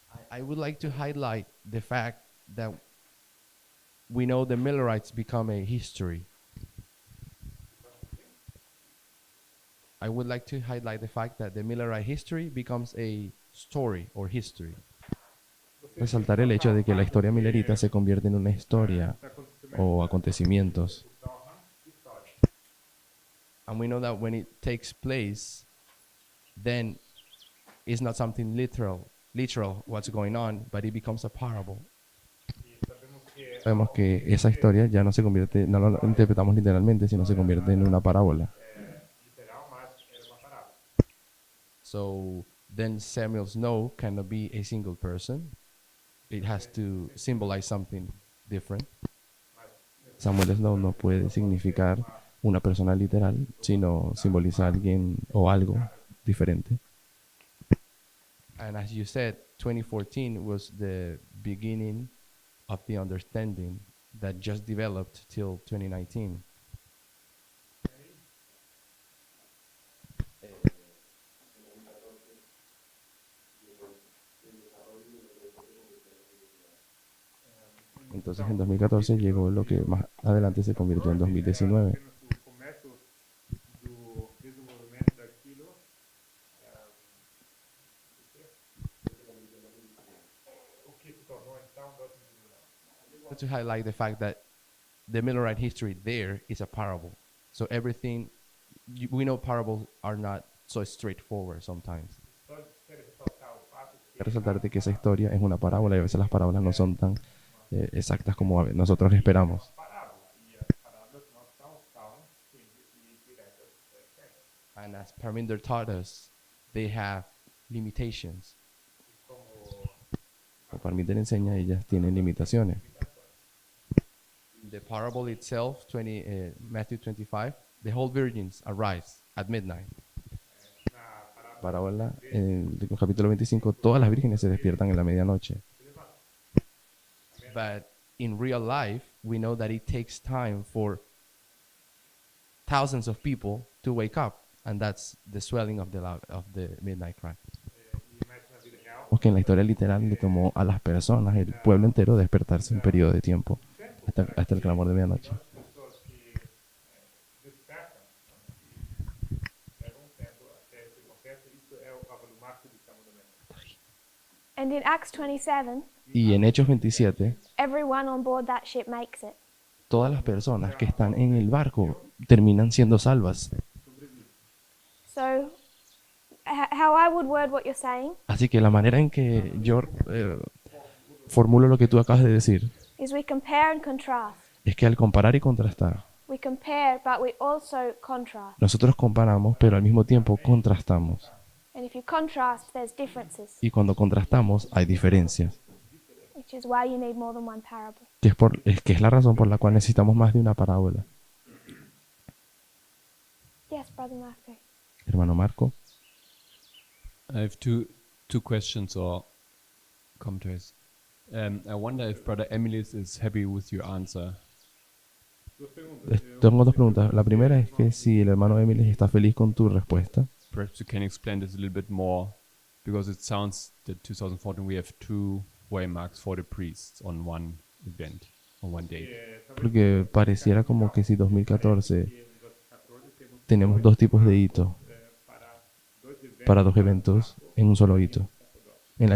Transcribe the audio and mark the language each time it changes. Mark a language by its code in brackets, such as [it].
[en] I would like to highlight the fact that we know the Millerites become a history. I would like to highlight the fact that the Millerite history becomes a story or history. [es] Resaltar el hecho de que la historia millerita se convierte en una historia o acontecimientos. [en] And we know that when it takes place, then it's not something literal what's going on, but it becomes a parable. [es] Sabemos que esa historia ya no se convierte, no lo interpretamos literalmente, sino se convierte en una parábola. [en] So then Samuel's no cannot be a single person. It has to symbolize something different. [es] Samuel's no puede significar una persona literal, sino simboliza a alguien o algo diferente. [en] And as you said, 2014 was the beginning of the understanding that just developed till 2019. [es] Entonces en 2014 llegó lo que más adelante se convirtió en 2019. [pt] No começo do desenvolvimento daquilo, o que se tornou então 2019. [en] To highlight the fact that the Millerite history there is a parable. So everything, we know parables are not so straightforward sometimes. [pt] Só quero ressaltar o fato que [es] Resaltarte que esa historia es una parábola y a veces las parábolas no son tan exactas como nosotros esperamos. [pt] parábola e as parábolas não são tão simples e diretas sempre. [en] And as Parminder taught us, they have limitations. [es] Como Parminder enseña, ellas tienen limitaciones. [en] The parable itself, Matthew 25, the whole virgins arise at midnight. [es] Parábola, en el capítulo 25, todas las vírgenes se despiertan en la medianoche. [en] But in real life, we know that it takes time for thousands of people to wake up, and that's the swelling of the midnight cry. [es] Porque en la historia literal le tomó a las personas, el pueblo entero, despertarse un periodo de tiempo hasta el clamor de medianoche. [pt] As pessoas que despertam, levam um tempo até se conserta, isso é o marco de cama da meia-noite. [en] And in Acts 27, [es] Y en Hechos 27, [en] everyone on board that ship makes it. [es] todas las personas que están en el barco terminan siendo salvas. [en] So, how I would word what you're saying [es] Así que la manera en que yo formulo lo que tú acabas de decir [en] is we compare and contrast. [es] es que al comparar y contrastar, [en] We compare, but we also contrast. [es] nosotros comparamos, pero al mismo tiempo contrastamos. [en] And if you contrast, there's differences, [es] Y cuando contrastamos hay diferencias, [en] which is why you need more than one parable. [es] que es la razón por la cual necesitamos más de una parábola. [en] Yes, Brother Marco. [es] Hermano Marco, [en] I have two questions or commentaries. I wonder if Brother Emilis is happy with your answer. [es] tengo dos preguntas. La primera es que si el hermano Emily está feliz con tu respuesta. [en] Perhaps you can explain this a little bit more, because it sounds that 2014 we have two waymarks for the priests on one event, on one day. [es] Porque pareciera como que si 2014 tenemos dos tipos de hitos para dos eventos en un solo hito, en la